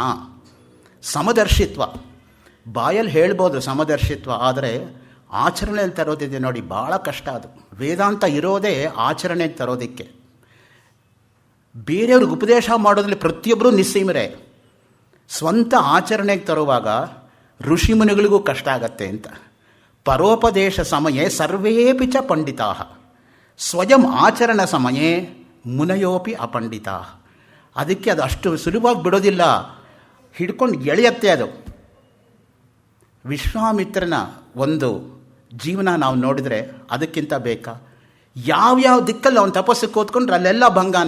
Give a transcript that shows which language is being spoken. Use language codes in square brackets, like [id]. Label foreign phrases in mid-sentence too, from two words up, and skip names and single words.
[kn] ಸಮದರ್ಶಿತ್ವ ಬಾಯಲ್ಲಿ ಹೇಳ್ಬೋದು ಸಮದರ್ಶಿತ್ವ, ಆದರೆ ಆಚರಣೆಯಲ್ಲಿ ತರೋದಿದೆ ನೋಡಿ, ಭಾಳ ಕಷ್ಟ ಅದು. ವೇದಾಂತ ಇರೋದೇ ಆಚರಣೆಗೆ ತರೋದಕ್ಕೆ. ಬೇರೆಯವ್ರಿಗೆ ಉಪದೇಶ ಮಾಡೋದ್ರಲ್ಲಿ ಪ್ರತಿಯೊಬ್ಬರೂ ನಿಸ್ಸೀಮರೇ. ಸ್ವಂತ ಆಚರಣೆಗೆ ತರುವಾಗ ಋಷಿಮುನಿಗಳಿಗೂ ಕಷ್ಟ ಆಗತ್ತೆ ಅಂತ. [sa] ಪರೋಪದೇಶ ಸಮಯೇ ಸರ್ವೇಪಿ ಚ ಪಂಡಿತಾ, ಸ್ವಯಂ ಆಚರಣ ಸಮಯೇ ಮುನಯೋಪಿ ಅಪಂಡಿತಾ. [kn] ಅದಕ್ಕೆ ಅದು ಅಷ್ಟು ಸುಲಭವಾಗಿ ಬಿಡೋದಿಲ್ಲ, ಹಿಡ್ಕೊಂಡು ಎಳೆಯತ್ತೆ ಅದು. ವಿಶ್ವಾಮಿತ್ರನ ಒಂದು ಜೀವನ ನಾವು ನೋಡಿದರೆ ಅದಕ್ಕಿಂತ ಬೇಕಾ? ಯಾವ್ಯಾವ ದಿಕ್ಕಲ್ಲಿ ಅವನು ತಪಸ್ಸು ಕೂತ್ಕೊಂಡ್ರೆ ಅಲ್ಲೆಲ್ಲ ಭಂಗಾನೆ.